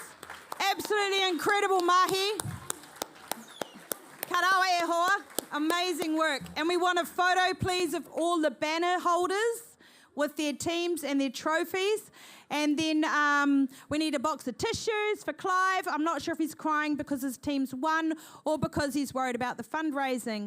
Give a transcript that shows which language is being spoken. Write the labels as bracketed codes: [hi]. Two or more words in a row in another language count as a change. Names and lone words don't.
[en] Absolutely incredible mahi. [mi] Karawa e hoa. [en] Amazing work. And we want a photo, please, of all the banner holders with their teams and their trophies. And then we need a box of tissues for Clive. I'm not sure if he's crying because his team's won or because he's worried about the fundraising.